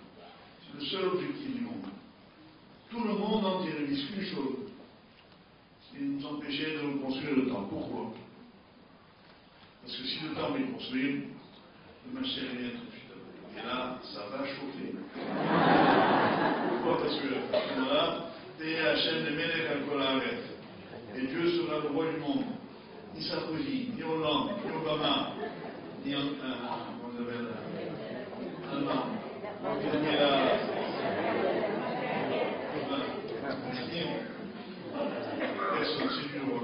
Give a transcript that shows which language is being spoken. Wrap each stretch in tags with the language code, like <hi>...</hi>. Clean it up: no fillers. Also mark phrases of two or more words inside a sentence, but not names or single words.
<fr>C'est le seul objectif du monde. Tout le monde entier ne dit qu'une chose, c'est de nous empêcher de reconstruire le temple. Pourquoi? Parce que si le temple est construit, le Mashiach vient tout de suite après. Et là, ça va chauffer. Pourquoi? Parce que voilà,</fr> <he>השם למלך על כל הארץ.</he> <fr>Et Dieu sera le roi du monde. Ni Sarkozy, ni Hollande, ni Obama, ni comment on appelle, Allemand, ni la personne, c'est Dieu le roi.</fr>